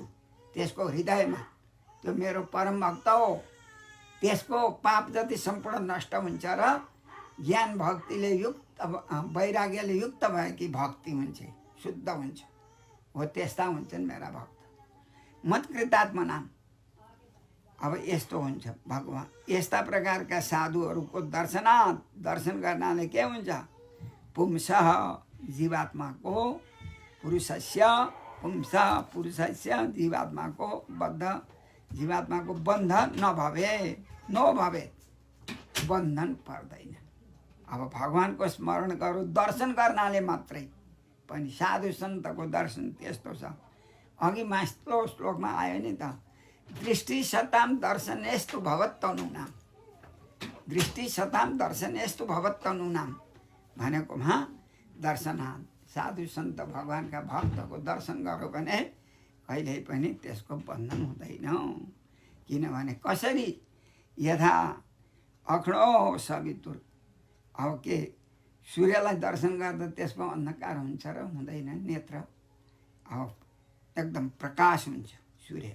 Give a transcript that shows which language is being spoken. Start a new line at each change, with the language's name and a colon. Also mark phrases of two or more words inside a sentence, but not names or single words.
Nepali: त्यसको हृदयमा त्यो मेरो परम भक्त हो, त्यसको पाप जति सम्पूर्ण नष्ट हुन्छ र ज्ञान भक्तिले युक्त वैराग्यले युक्त भएकी भक्ति हुन्छ, शुद्ध हुन्छ, हो त्यस्ता हुन्छन् मेरा भक्त। मत्कृतात्मनाम, अब यस्तो हुन्छ भगवान्। यस्ता प्रकारका साधुहरूको दर्शन गर्नाले के हुन्छ, पुंसः जीवात्माको, पुरुषस्य जीवात्माको जीवात्माको बन्ध नभवे बन्धन पर्दैन। अब भगवानको स्मरण गरौँ दर्शन गर्नाले मात्रै पनि। साधु सन्तको दर्शन त्यस्तो छ, अघि माथिल्लो श्लोकमा आयो नि त,
Sanskrit: दृष्टि सताम दर्शनेस्तु भवत्तनुनाम, दृष्टि सताम दर्शनेस्तु भवत्तनुनाम
Nepali: भनेकोमा दर्शनाथ साधु सन्त भगवानका भक्तको दर्शन गऱ्यो भने कहिल्यै पनि त्यसको बन्धन हुँदैन। किनभने कसरी
Sanskrit: यथा अखडो सवितुर,
Nepali: अब के सूर्यलाई दर्शन गर्दा त्यसमा अन्धकार हुन्छ र हुँदैन, नेत्र अब एकदम प्रकाश हुन्छ सूर्य।